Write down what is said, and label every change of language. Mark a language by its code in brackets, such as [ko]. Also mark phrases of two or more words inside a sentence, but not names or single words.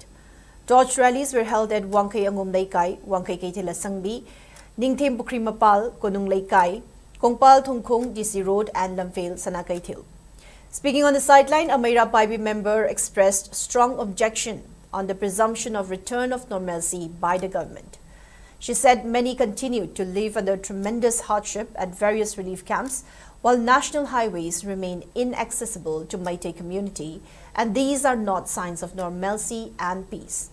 [en] Torch rallies were held at Wangkai Angum Laikai, Wangkai Kaitila Sangbi, Ningthem Pukri Mapal, Konung Laikai, Kongpal Thungkhung, DC Road and Lamphel Sanakaithil. Speaking on the sideline, a Manipuri member expressed strong objection on the presumption of return of normalcy by the government. She said many continued to live under tremendous hardship at various relief camps, while national highways remain inaccessible to Meitei community, and these are not signs of normalcy and peace.